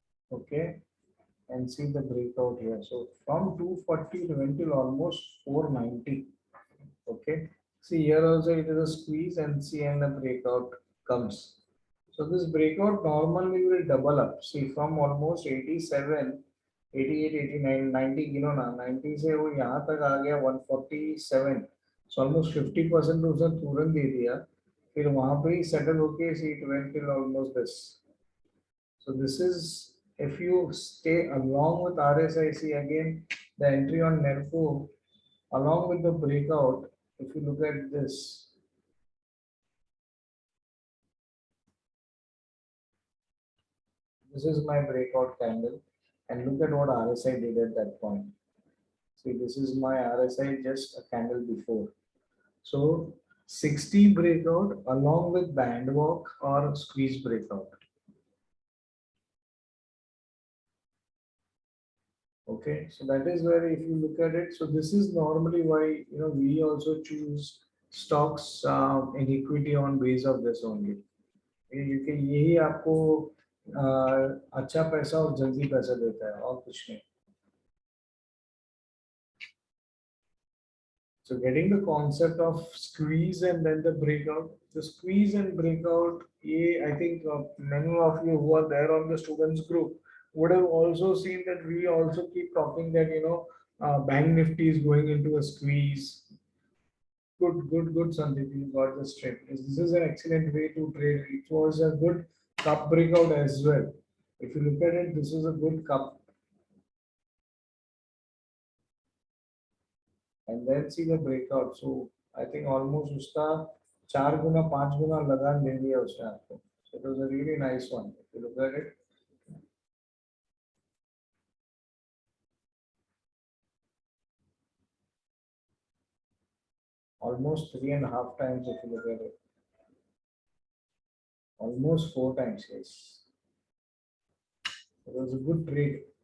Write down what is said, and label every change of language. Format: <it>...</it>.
<en>Okay, and see the breakout here. So from 240 it went till almost 490. Okay, see here also it is a squeeze, and see, and the breakout comes. So this breakout normally will double up. See, from almost 87, 88, 89, 90, you know, 90</en> <hi>से वो यहाँ तक आ गया</hi> <en>147. So almost</en> <hi>50% उसने तुरंत दे दिया. फिर वहाँ पे ही settle होके</hi> <en>see it went till almost this. So this is, if you stay along with RSIC, again the entry on NERFO along with the breakout. If you look at this, this is my breakout candle, and look at what RSI did at that point. See, this is my RSI just a candle before. So 60 breakout along with band walk or squeeze breakout. Okay, so that is where if you look at it, so this is normally why, you know, we also choose stocks in equity on base of this only. You can</en> <hi>यही आपको अच्छा पैसा और जल्दी पैसा देता है और कुछ नहीं.</hi> <en>So getting the concept of squeeze and then the breakout, the squeeze and breakout, I think many of you who are there on the students group would have also seen that we also keep talking that, you know, Bank Nifty is going into a squeeze. Good, Sandeep, you got this straight. This is an excellent way to trade. It was a good cup breakout as well. If you look at it, this is a good cup. And then see the breakout. So I think almost</en> <hi>उसका 4 गुना 5 गुना लगान दे दिया उसने आपको.</hi> <en>So it was a really nice one. If you look at it. Almost 3.5 times if you look at it. Almost 4 times, yes. It was a good trade.</en>